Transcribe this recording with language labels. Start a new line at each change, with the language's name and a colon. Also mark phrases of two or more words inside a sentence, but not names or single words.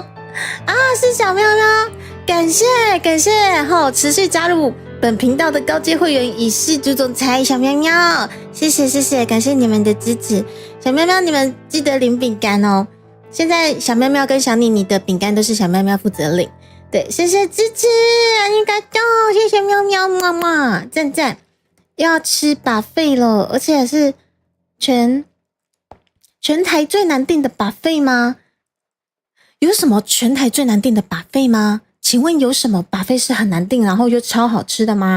Chinese: 是小喵喵，感谢持续加入本频道的高阶会员以示朱总裁小喵喵，谢谢，感谢你们的支持。小喵喵，你们记得领饼干哦。现在小喵喵跟小妮妮的饼干都是小喵喵负责领。对，谢谢支持，ありがとう，谢谢喵喵妈妈，赞，要吃buffet了，而且是全台最难订的buffet吗？有什么全台最难订的buffet吗？请问有什么buffet是很难订，然后又超好吃的吗？